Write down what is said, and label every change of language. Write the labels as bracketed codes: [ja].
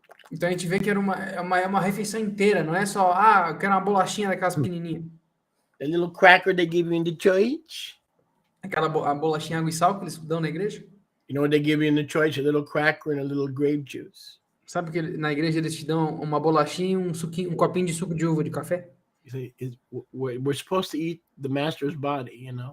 [pt] Então a gente vê que era uma refeição inteira, não é só, eu quero uma bolachinha daquelas pequenininhas. [en] The little cracker they give you in the church. [pt] Aquela a bolachinha água e sal que eles dão na igreja. [en] You know what they give you in the church? A little cracker and a little grape juice. [pt] Sabe que na igreja eles te dão uma bolachinha e um copinho de suco de uva de café? [en] We're supposed to eat the master's body,